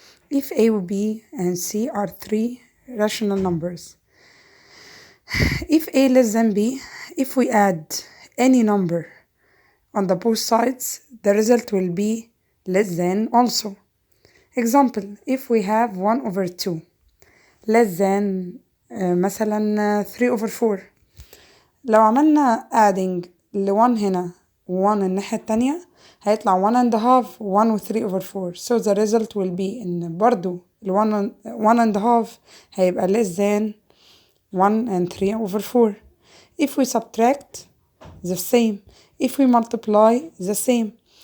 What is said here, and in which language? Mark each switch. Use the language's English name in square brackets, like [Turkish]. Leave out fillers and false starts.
[English] If A, B, and C are three rational numbers, if A less than B, if we add any number on the both sides, the result will be less than also. Example, if we have 1 over 2 less than مثلا 3 over 4. [Arabic] لو عملنا adding ل 1 هنا و 1 الناحية التانية هيطلع [English] 1 and a half [Arabic] 1 و [English] 3 over 4. So the result will be [Arabic] إن برضو ال [English] 1 and a half [Arabic] هيبقى [English] less than 1 and 3 over 4. If we subtract, the same. If we multiply, the same.